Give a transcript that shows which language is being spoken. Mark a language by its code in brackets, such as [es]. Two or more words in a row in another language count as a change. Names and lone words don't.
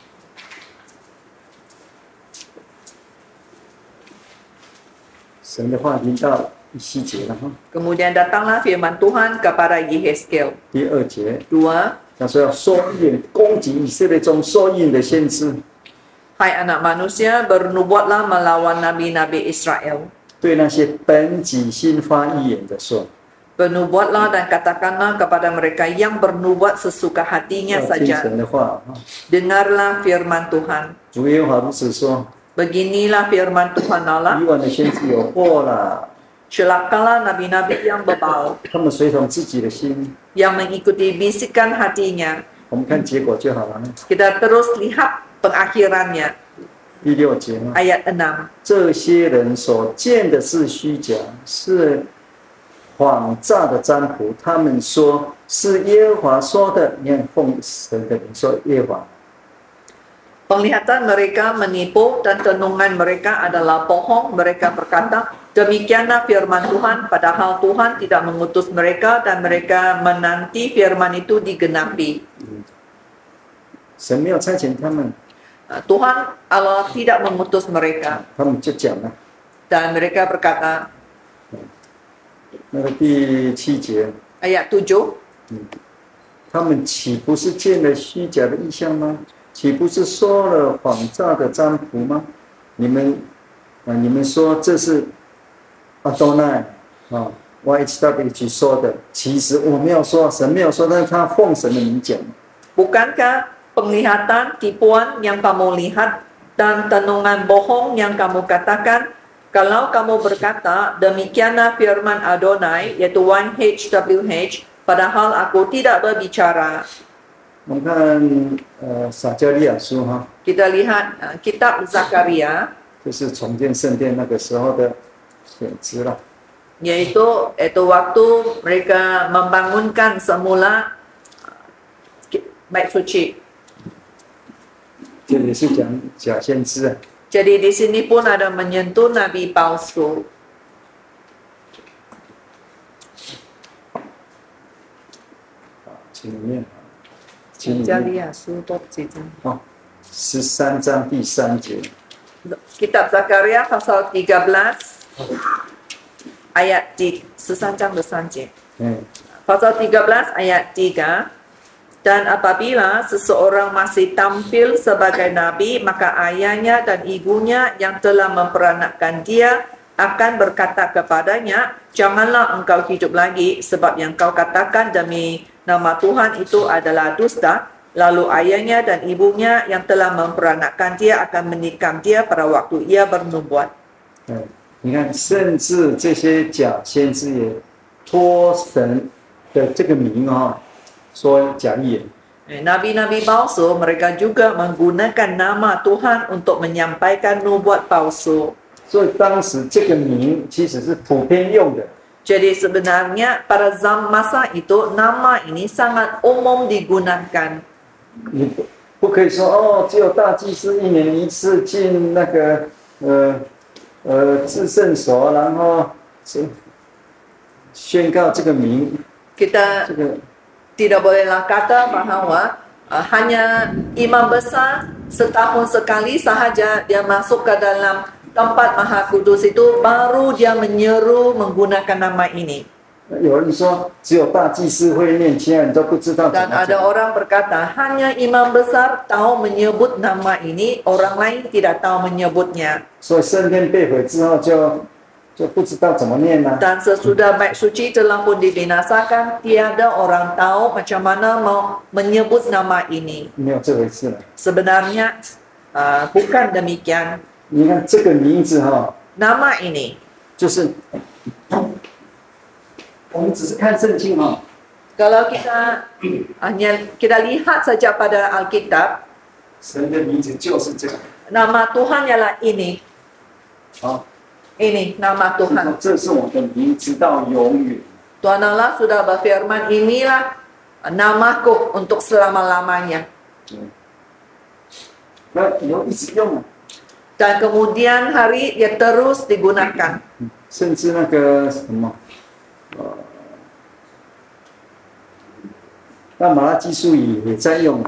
[zh] 神的话临到以西结了哈。 [id] Kemudian datanglah firman Tuhan kepada Yehezkiel. [zh] 第2节， [id] 2. [zh] 他说要说预言，攻击以色列中说预言的先知， [id] Hai anak manusia, bernubuatlah melawan nabi-nabi Israel. [zh] 对那些本己心发预言的说， [id] Bernubuatlah dan katakanlah kepada mereka yang bernubuat sesuka hatinya [zh] 要听 [id] saja. [zh] 神的话啊。 [id] Dengarlah firman Tuhan. [zh] 主耶和华如此说： [id] Beginilah firman Tuhan [zh] 以 [id] Allah. [zh] 往的先知有祸了， [id] Celakalah nabi-nabi yang bebal, [zh] 他们随从自己的心。 [id] yang mengikuti bisikan hatinya. [zh] 我们看结果就好了。 [ms] Kita terus lihat pengakhirannya. [zh] 第6节呢， [ms] Ayat 6. [zh] 这些人所见的是虚假，是谎诈的占卜。他们说是耶和华说的，你看奉神的名说耶和华。 [id] Penglihatan mereka menipu dan tenungan mereka adalah bohong. Mereka berkata, demikianlah firman Tuhan, padahal Tuhan tidak mengutus mereka dan mereka menanti firman itu digenapi. [zh] 神没有差遣他们， [id] Tuhan Allah tidak mengutus mereka [zh] 他们就讲了。 [id] dan mereka berkata, [zh] 那个第7节， [ms] ayat 7, [zh] 他们岂不是见了虚假的异象吗？岂不是说了谎诈的占卜吗？你们说这是阿多奈啊 YHWH 说的，其实我没有说，神没有说，但是他奉神的名讲。 [id] bukankah penglihatan tipuan yang kamu lihat dan tenungan bohong yang kamu katakan? Kalau kamu berkata, demikianlah firman Adonai, yaitu YHWH, padahal aku tidak berbicara. [zh] 我们看撒迦利亚书哈， [ms] Kita lihat kitab Zakaria, [zh] 就是重建圣殿那个时候的选词了。 [ms] yaitu waktu mereka membangunkan semula bait suci. [zh] 这也是讲假先知啊。 [ms] Jadi di sini pun ada menyentuh nabi palsu. [zh] 请你念，请你念。 [ms] Zakaria surat [zh] 哦，13章第3节。 [ms] Kitab Zakaria pasal 13 ayat [zh] 13 章的3节. 嗯， [ms] Pasal 13 ayat 3. [id] Dan apabila seseorang masih tampil sebagai nabi, maka ayahnya dan ibunya yang telah memperanakkan dia akan berkata kepadanya, janganlah engkau hidup lagi, sebab yang kau katakan demi nama Tuhan itu adalah dusta. Lalu ayahnya dan ibunya yang telah memperanakkan dia akan menikam dia pada waktu ia bernubuat. [zh] 嗯，你看，甚至这些假先知也托神的这个名啊，说假预言。 [ms] Nabi-nabi palsu mereka juga menggunakan nama Tuhan untuk menyampaikan nubuat palsu. [zh] 所以当时这个名其实是普遍用的。 [ms] Jadi sebenarnya pada masa itu nama ini sangat umum digunakan. [zh] 你不可以说哦，只有大祭司1年1次进那个至圣所，然后宣告这个名， [ms] Kita [zh] 这个 [ms] tidak bolehlah kata bahawa hanya imam besar setahun sekali sahaja dia masuk ke dalam tempat Maha Kudus itu baru dia menyeru menggunakan nama ini. [zh] 有人说只有大祭司会念，其他人都不知道怎 [ms] Dan [zh] 么 [ms] ada [zh] 讲。 [ms] orang berkata hanya imam besar tahu menyebut nama ini, orang lain tidak tahu menyebutnya. [zh] 所以圣殿被毁之后就不知道怎么念了、 [ms] Dan sesudah bait suci telah pun dibinasakan, tiada orang tahu macam mana mau menyebut nama ini. [zh] 没有这回事了。 [ms] Sebenarnya bukan demikian. [zh] 你看这个名字哈， [ms] Nama ini, [zh] 就是我们只是看圣经哈， [ms] kalau kita lihat saja pada Alkitab, [zh] 神的名字就是这个。 [ms] nama Tuhan ialah ini. [zh] 好， [ms] Ini nama Tuhan. [zh] 这是我的名，直到永远。 [ms] Tuhan Allah sudah berfirman, inilah namaku untuk selama-lamanya. [zh] 那以后一直用啊， [ms] Dan kemudian hari dia terus digunakan. [zh] 甚至那个什么，那马拉基书也在用，